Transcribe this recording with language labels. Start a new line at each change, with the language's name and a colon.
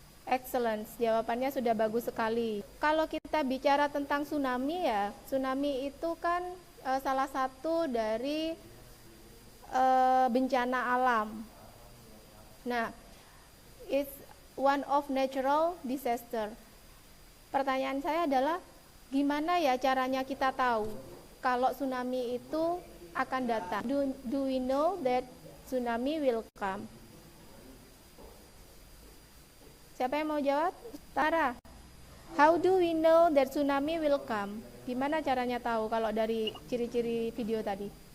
Indonesian: Excellent, jawabannya sudah bagus sekali. Kalau kita bicara tentang tsunami ya, tsunami itu kan salah satu dari bencana alam.
English: Nah, it's one of natural disaster.
Indonesian: Pertanyaan saya adalah, gimana ya caranya kita tahu kalau tsunami itu akan datang?
English: Do we know that tsunami will come?
Indonesian: Siapa yang mau jawab?
English: Tara. How do we know that tsunami will come?
Indonesian: Gimana caranya tahu kalau dari ciri-ciri video tadi?